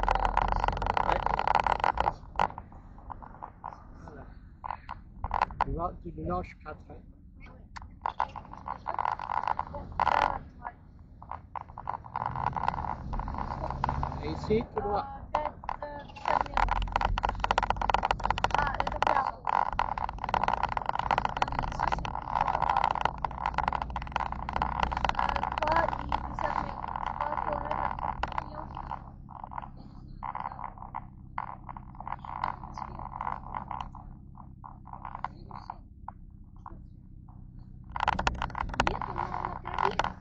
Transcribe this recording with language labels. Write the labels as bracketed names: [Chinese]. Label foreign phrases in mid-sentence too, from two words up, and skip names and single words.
[French] Voilà. Tu vois, du blanche 4. Hein. Et ici, tout droit. [Russian] 50 метров. А, это право. Два и 50 метров. 2,5 метра. Нет, он на траве.